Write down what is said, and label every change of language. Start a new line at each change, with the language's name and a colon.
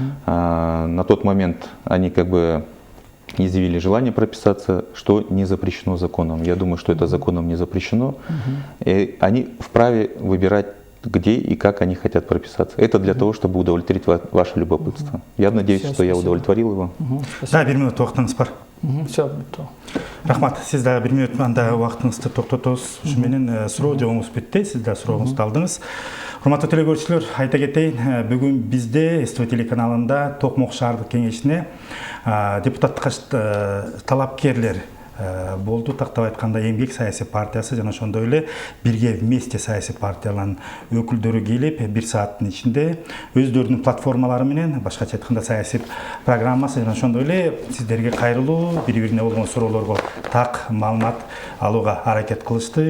Russian: На тот момент они изъявили желание прописаться, что не запрещено законом. Я думаю, что это законом не запрещено. И они вправе выбирать, где и как они хотят прописаться. Это для того, чтобы удовлетворить ваше любопытство. Я надеюсь, что я удовлетворил его.
Kazakh: Да, 1 минут уақытыңыз бар.
Russian: Все.
Kazakh: Рахмат, сіз да 1 минут анда уақытыңызды тоқтатыңыз. Шынымен сұрау жауыңыз бітті, сіз да сұрауыңызды алдыңыз. Құрметті телекөрершілер, айта кетейін, бүгін бізде СТВ телеканалында Тоқмоқ шаһарлық кеңесіне депутаттыққа талапкерлер болды.
Kyrgyz: Тақтап айтқанда Еңбек саяси партиясы жана ошондой эле Бирге вместе саяси партияларынын өкүлдөрү келип 1 сааттын ичинде өздөрүнүн платформалары менен, башкача айтканда саясий программасы жана ошондой эле сиздерге кайрылуу, бири-бирине болгон суроолорго так маалымат алууга аракет кылышты.